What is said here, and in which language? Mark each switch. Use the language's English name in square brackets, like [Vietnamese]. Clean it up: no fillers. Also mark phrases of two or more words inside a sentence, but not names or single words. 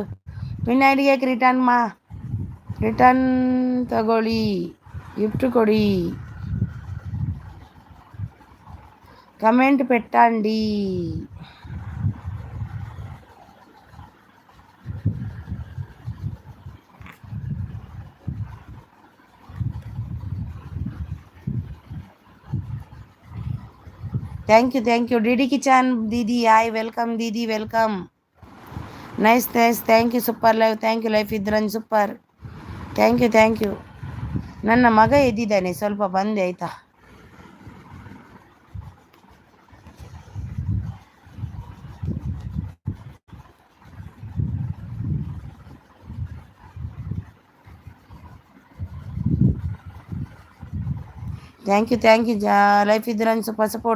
[Kannada] ಪಿನ್ ಐ ಡಿಗೆ ರಿಟರ್ನ್ ತಗೊಳ್ಳಿ, ಗಿಫ್ಟ್ ಕೊಡಿ, [Telugu] కమెంట్ పెట్టండి. [English] thank you డిడి కిచెన్ దీది, hi welcome దీది, వెల్కమ్. nice thank you, super live, thank you ಲೈಫ್ ಇದ್ರಂಜ್ super, thank you. [Kannada] ನನ್ನ ಮಗ ಎದ್ದಿದ್ದಾನೆ, ಸ್ವಲ್ಪ ಬಂದೆ ಆಯಿತಾ. [English] thank you ಲೈಫ್ ಇದ್ರಂಜ್ super support.